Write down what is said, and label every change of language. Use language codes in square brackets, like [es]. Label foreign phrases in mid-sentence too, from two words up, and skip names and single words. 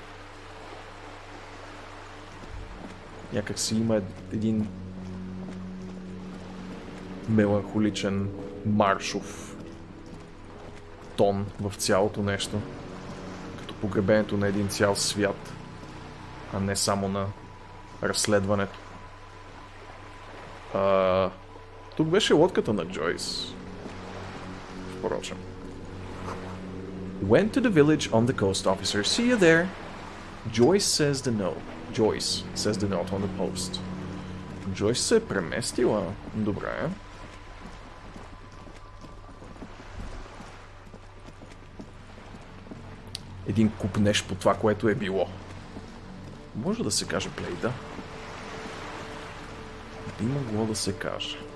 [bg] Някак си има един меланхоличен, маршов тон в цялото нещо. Като погребението на един цял свят, а не само на разследването. Тук беше лодката на Джойс. Впрочем. [en] Went to the village on the coast, officer. See you there. Joyce says the note. Joyce says the note on the post. [bg] Joyce се е преместила. Добре. Един купнеш по това, което е било. Може да се каже плейда. Би могло да се каже.